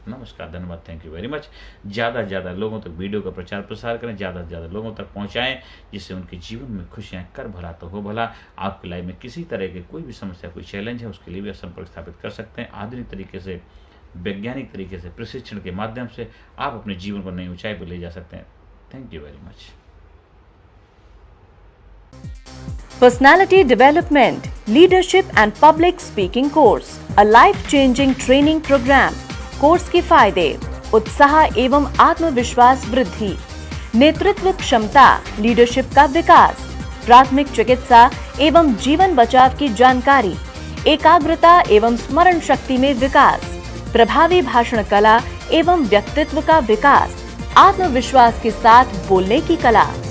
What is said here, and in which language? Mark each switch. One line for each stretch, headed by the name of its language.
Hindi: नमस्कार, धन्यवाद,
English: Thank you very much.
Hindi: ज़्यादा से ज़्यादा लोगों तक वीडियो का प्रचार प्रसार करें, ज़्यादा से ज़्यादा लोगों तक पहुँचाएँ, जिससे उनके जीवन में खुशियाँ, कर भला तो हो भला। आपकी लाइफ में किसी तरह की कोई भी समस्या, कोई चैलेंज है, उसके लिए भी आप संपर्क स्थापित कर सकते हैं। आधुनिक तरीके से, वैज्ञानिक तरीके से, प्रशिक्षण के माध्यम से आप अपने जीवन को नई ऊंचाई पर ले जा सकते हैं।
English: Thank you very much. Personality Development, Leadership and Public Speaking Course, a life-changing training program.
Hindi: Course के फायदे: उत्साह एवं आत्मविश्वास वृद्धि, नेतृत्व क्षमता, लीडरशिप का विकास, प्राथमिक चिकित्सा एवं जीवन बचाव की जानकारी, एकाग्रता एवं स्मरण शक्ति में विकास, प्रभावी भाषण कला एवं व्यक्तित्व का विकास, आत्मविश्वास के साथ बोलने की कला,